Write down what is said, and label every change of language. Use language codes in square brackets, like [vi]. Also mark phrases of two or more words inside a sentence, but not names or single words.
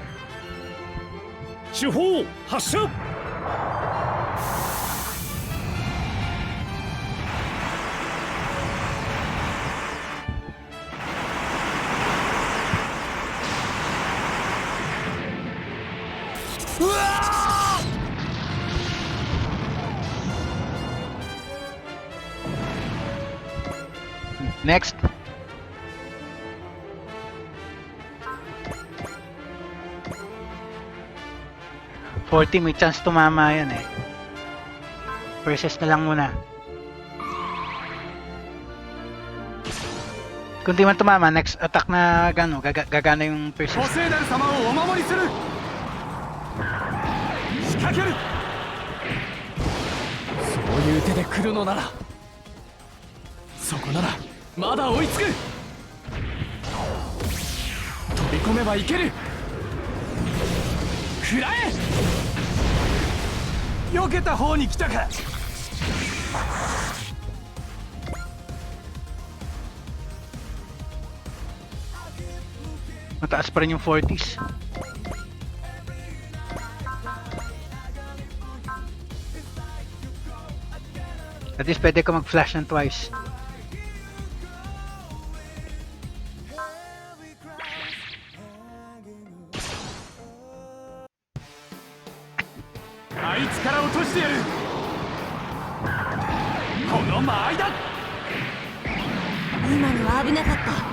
[ja] 主砲発射。うわ [tl] Next. $40 may chance tumama yan eh. Versus na lang muna. Kung di man tumama, [en] next attack [tl] na gagana yung [ja] 補 [tl] persist. [ja] 正なる様をお守りする。仕掛ける。そういう手で来るのなら、そこならまだ追いつく。飛び込めばいける。食らえ。避けた方に来たか。 [tl] Mataas pa rin yung 40s. [en] At least [tl] pwede ka mag-flash ng twice. Maida! [ja] 今のは危なかった。